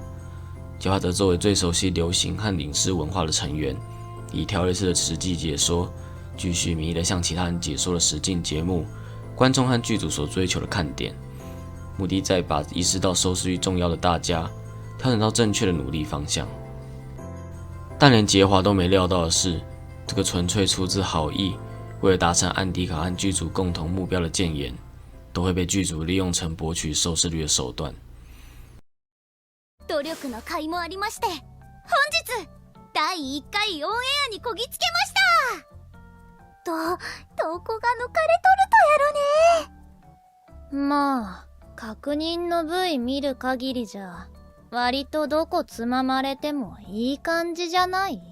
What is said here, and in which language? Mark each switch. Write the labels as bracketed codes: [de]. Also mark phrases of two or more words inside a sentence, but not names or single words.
[zh] 结花则作为最熟悉流行和影视文化的成员，以条列式的实际解说，继续迷的向其他人解说了实境节目观众和剧组所追求的看点，目的在把意识到收视率重要的大家调整到正确的努力方向。但连结华都没料到的是，这个纯粹出自好意，为了达成安迪卡和剧组共同目标的谏言，都会被剧组利用成博取收视率的手段。 [ja] 努力の甲斐もありまして、本日第1回オンエアにこぎつけました。どこが抜かれとるとやろね。まあ確認の V 見る限りじゃ割とどこつままれてもいい感じじゃない？